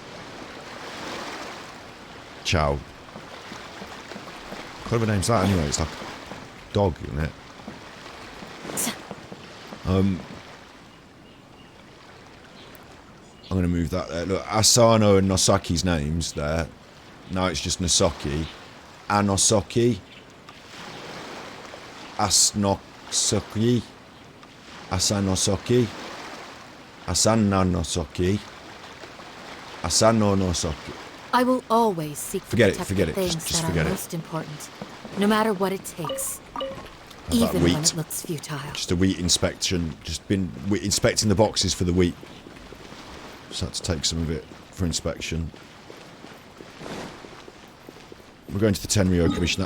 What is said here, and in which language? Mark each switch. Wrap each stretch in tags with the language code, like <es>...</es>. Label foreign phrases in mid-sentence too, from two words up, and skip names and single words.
<en>Chow. What kind of a name's that anyway? It's like dog, isn't it? I'm going to move that there. Look, Asano and Nosaki's names there. Now it's just Nosoki. Anosoki. Asnosoki. Asanosoki. Asanonosoki. Asanonosoki. I will always seek to Forget protect it. the things Just that forget are it. most important, no matter what it takes, About even when wheat. it looks futile. Just a wheat inspection. Just been inspecting the boxes for the wheat. Just had to take some of it for inspection. We're going to the Tenryo Commission.</en>